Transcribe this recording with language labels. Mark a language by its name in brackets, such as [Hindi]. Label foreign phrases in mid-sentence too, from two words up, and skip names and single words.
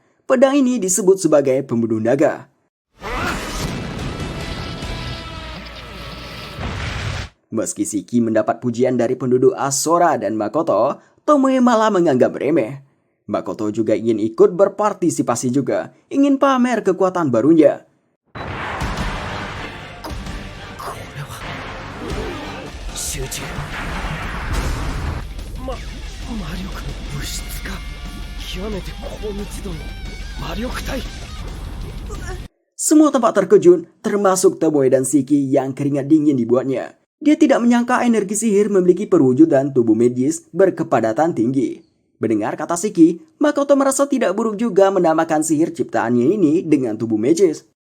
[Indonesian] Pedang ini disebut sebagai pembunuh naga. Meski Shiki mendapat pujian dari penduduk Asora dan Makoto, Tomoe malah menganggap remeh. Makoto juga ingin ikut berpartisipasi juga, ingin pamer kekuatan barunya. [Japanese] これは集中魔力の物質か極めて高密度の魔力体 [Indonesian] Semua tampak terkejut, termasuk Tomoe dan Shiki yang keringat dingin dibuatnya. Dia tidak menyangka energi sihir memiliki perwujudan tubuh medis berkepadatan tinggi. Mendengar kata Shiki, Makoto merasa tidak buruk juga menamakan sihir ciptaannya ini dengan tubuh magis.